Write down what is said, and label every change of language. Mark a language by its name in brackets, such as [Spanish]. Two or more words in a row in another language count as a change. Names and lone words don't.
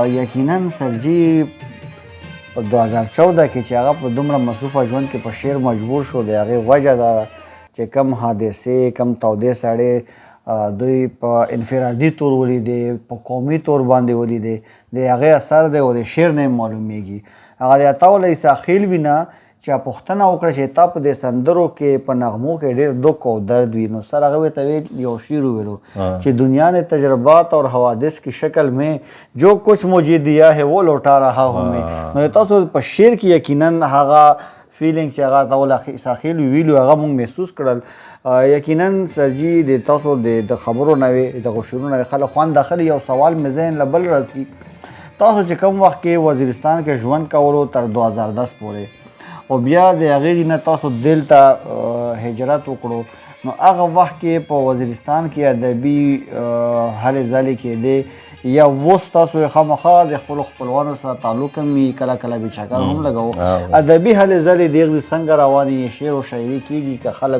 [Pashto] یقینا سر جي په 2014 کې چې هغه په دومره مصروفه ژوند کې په شعر مجبور شو د هغې وجه ده چې کم حادثې کم تودې سړې دوی په انفرادي طور ولیدې په قومي طور باندې ولیدې د هغې اثر دی او د شعر نه معلومیږي. هغه د عطاءالله عیسی خیل وینه چې پوښتنه وکړه چې تا په دې سندرو کې په نغمو کې ډېر دک او درد وي. نو سر هغه ته یو شعر وویلو چې [Urdu] دنیا نے تجربات اور حوادث کی شکل میں جو کچھ مجھے دیا ہے وہ لوٹا رہا ہوں میں. [Pashto] نو تاسو په شعر کې یقینا هغه فیلینګ چې هغه عطاءالله عیسی خیل ویلو هغه موږ محسوس کړل. یقینا سرجي د تاسو د خبرو نه د شعرونو نه خلک خوند داخلي. یو سوال مې ذهن له بل راځي. تاسو چې کوم وخت کې وزیرستان کې ژوند کولو تر 2010 پورې او بیا د هغې نه تاسو دلته هجرت وکړو نو هغه وخت کې په وزیرستان کې ادبي هلې ځلې کېدې یا اوس تاسو یې خامخا د خپلو خپلوانو سره تعلق هم وي کله کله بیچاکار هم لګوو ادبي هلې ځلې د هغې څنګه روانې شعر و شاعري کېږي که خلک